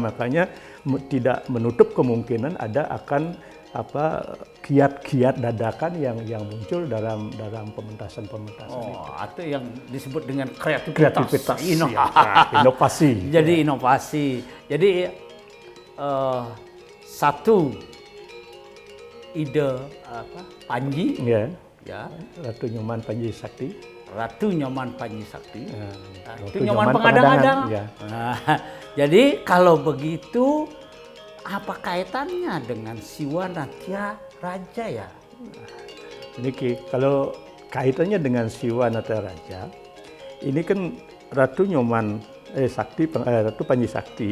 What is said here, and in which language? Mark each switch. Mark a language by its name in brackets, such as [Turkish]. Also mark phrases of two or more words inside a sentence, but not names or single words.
[Indonesian] Makanya tidak menutup kemungkinan ada akan kiat-kiat dadakan yang muncul dalam pementasan-pementasan itu. Atau yang disebut dengan kreativitas. Inovasi. Jadi inovasi. Jadi satu ide Panji, ya. Ratu Nyoman Panji Sakti. Ratu Nyoman Panji Sakti, Ratu Nyoman Nyoman Pengadang-adang. Ya. Nah, jadi kalau begitu apa kaitannya dengan Siwa Natya Raja ya? Niki, kalau kaitannya dengan Siwa Natya Raja, ini kan Ratu Nyoman Ratu Panji Sakti.